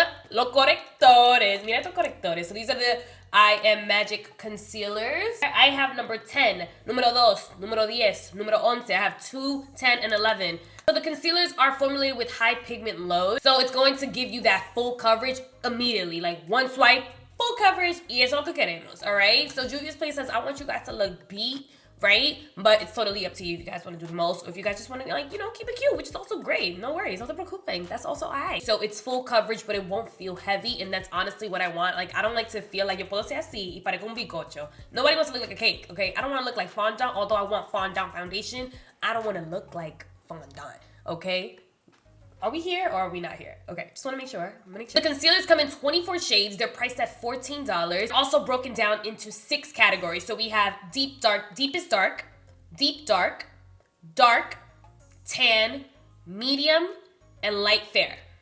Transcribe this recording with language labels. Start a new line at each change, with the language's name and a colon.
Spanish: Los correctores. Mira estos correctores.
English: So these are the I Am Magic concealers. I have number 10,
Spanish: número 2, número 10, número 11.
English: I have 2, 10, and 11. So the concealers are formulated with high pigment load. So it's going to give you that full coverage immediately. Like one swipe, full coverage,
Spanish: y eso es lo que queremos,
English: alright? So Juvia's Place says, I want you guys to look beat, right? But it's totally up to you if you guys want to do the most, or if you guys just want to, like, you know, keep it cute, which is also great. No worries,
Spanish: no te preocupen.
English: That's also alright. So it's full coverage, but it won't feel heavy, and that's honestly what I want. Like, I don't like to feel like
Spanish: yo puedo ser así y parezco un bizcocho.
English: Nobody wants to look like a cake, okay? I don't want to look like fondant, although I want fondant foundation. I don't want to look like fondant, okay? Are we here or are we not here? Okay, just want to make sure. The concealers come in 24 shades. They're priced at $14. Also broken down into 6 categories. So we have deep dark, deepest dark, deep dark, dark, tan, medium, and light fair.